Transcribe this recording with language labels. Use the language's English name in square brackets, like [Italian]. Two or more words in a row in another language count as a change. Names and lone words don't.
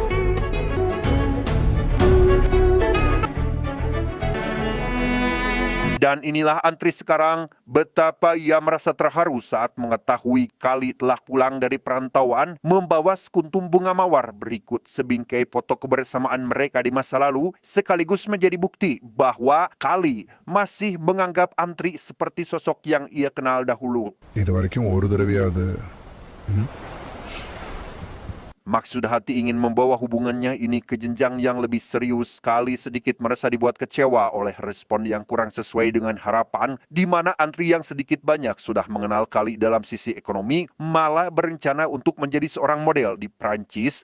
[Indonesian] Dan inilah Antri sekarang, betapa ia merasa terharu saat mengetahui Kali telah pulang dari perantauan membawa sekuntum bunga mawar berikut sebingkai foto kebersamaan mereka di masa lalu, sekaligus menjadi bukti bahwa Kali masih menganggap Antri seperti sosok yang ia kenal dahulu. [Tamil] இதுவரைக்கும் ஒரு தடவையாவது [Indonesian] Maksud hati ingin membawa hubungannya ini ke jenjang yang lebih serius. Kali sedikit merasa dibuat kecewa oleh respon yang kurang sesuai dengan harapan, di mana Antri yang sedikit banyak sudah mengenal Kali dalam sisi ekonomi, malah berencana untuk menjadi seorang model di Prancis.